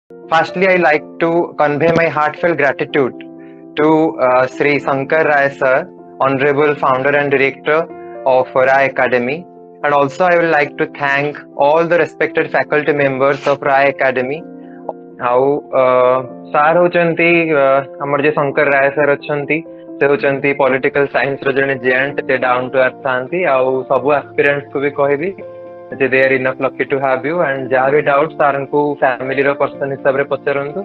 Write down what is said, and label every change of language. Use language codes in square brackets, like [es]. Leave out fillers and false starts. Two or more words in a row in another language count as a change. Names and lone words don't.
[en] Firstly, I like to convey my heartfelt gratitude to Sri Sankar Rai sir, Honorable Founder and Director of RAYACADEMY. And also I would like to thank all the respected faculty members of RAYACADEMY. [or] ଆଉ ସାର୍ ହଉଛନ୍ତି ଆମର ଯେ ଶଙ୍କର ରାୟ ସାର୍ ଅଛନ୍ତି ସେ ହଉଛନ୍ତି [en] political science [or] ର ଜଣେ ଜେଣ୍ଟ, ସେ [en] down to earth [or] ଥାନ୍ତି। ଆଉ ସବୁ ଆସ୍ପିରାଣ୍ଟସ୍ କୁ ବି କହିବି ଯେ [en] they are enough lucky to have you, and [or] ଯାହା ବି ଡାଉଟ୍ ସାର୍ଙ୍କୁ ଫ୍ୟାମିଲିର ପର୍ସନ ହିସାବରେ ପଚାରନ୍ତୁ।